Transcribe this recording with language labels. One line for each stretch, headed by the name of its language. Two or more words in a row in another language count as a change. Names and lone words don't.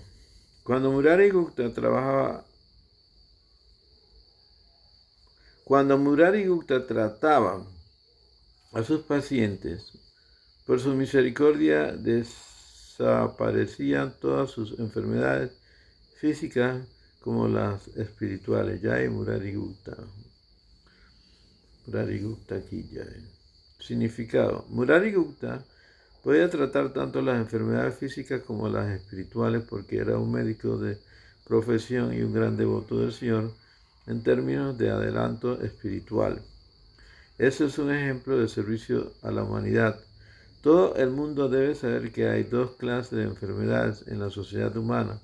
Spanish: Cuando Murari Gupta trataba a sus pacientes, por su misericordia desaparecían todas sus enfermedades físicas como las espirituales. Jai Murari Gupta. Murari Gupta aquí Jai. Significado. Murari Gupta podía tratar tanto las enfermedades físicas como las espirituales porque era un médico de profesión y un gran devoto del Señor en términos de adelanto espiritual. Eso es un ejemplo de servicio a la humanidad. Todo el mundo debe saber que hay dos clases de enfermedades en la sociedad humana.